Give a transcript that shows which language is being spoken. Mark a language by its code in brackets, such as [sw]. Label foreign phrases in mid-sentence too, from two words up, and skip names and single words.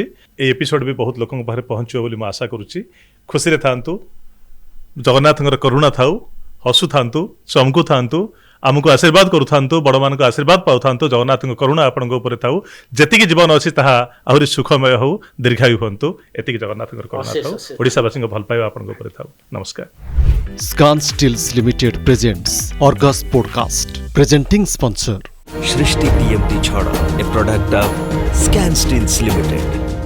[or] ଏଇ ଏପିସୋଡ ବି ବହୁତ ଲୋକଙ୍କ ପାଖରେ ପହଞ୍ଚିବ ବୋଲି ମୁଁ ଆଶା କରୁଛି। ଖୁସିରେ ଥାଆନ୍ତୁ, ଜଗନ୍ନାଥଙ୍କର କରୁଣା ଥାଉ, ହସୁଥାନ୍ତୁ, ଚମକୁଥାନ୍ତୁ, ଆମକୁ ଆଶୀର୍ବାଦ କରୁଥାନ୍ତୁ, ବଡ଼ମାନଙ୍କ ଆଶୀର୍ବାଦ ପାଉଥାନ୍ତୁ, ଜଗନ୍ନାଥଙ୍କ କରୁଣା ଆପଣଙ୍କ ଉପରେ ଥାଉ। ଯେତିକି ଜୀବନ ଅଛି ତାହା ଆହୁରି ସୁଖମୟ ହଉ, ଦୀର୍ଘାୟୁ ହୁଅନ୍ତୁ। ଏତିକି ଜଗନ୍ନାଥଙ୍କର କରୁଣା ଥାଉ, ଓଡ଼ିଶାବାସୀଙ୍କ ଭଲ ପାଇବା ଆପଣଙ୍କ ଉପରେ ଥାଉ। ନମସ୍କାର। [en] Scan Steels Limited presents Argus Podcast. Presenting sponsor Shrishti TMT Chhada, a product of Scan Steels Limited.